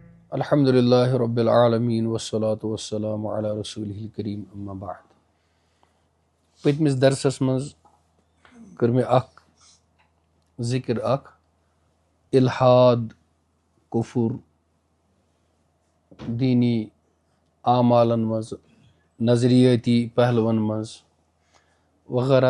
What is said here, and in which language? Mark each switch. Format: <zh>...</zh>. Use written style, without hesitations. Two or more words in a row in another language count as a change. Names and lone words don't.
<ar>الحمد للہ رب العالمین والصلاة والسلام علی رسولہ الکریم اما بعد.</ar> <ks>پٔتمِس درسس منٛز کٔر مےٚ اکھ ذکر الحاد کفر دینی اعمالن منٛز نظریٲتی پہلوَن منٛز وغیرہ.</ks>